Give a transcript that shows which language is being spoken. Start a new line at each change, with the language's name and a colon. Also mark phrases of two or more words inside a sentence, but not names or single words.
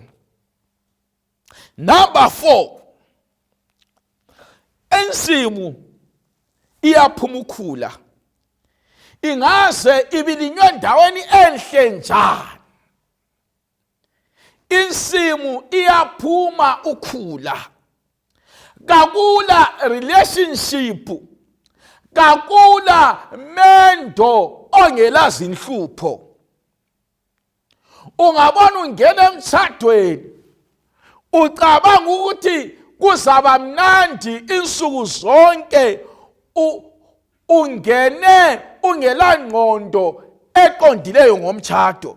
North Ndebele: Number 4, ensimu iyaphuma ukhula, ingaze ibilinywe endaweni enhle njani, insimu iyaphuma ukhula. Kakula relationship, kakula mendo ongela zinhlupho. Ungabona ungena emtshadweni ucabanga ukuthi kuzaba mnandi insuku zonke, ungene ungela ngqondo eqondileyo ngomtshado.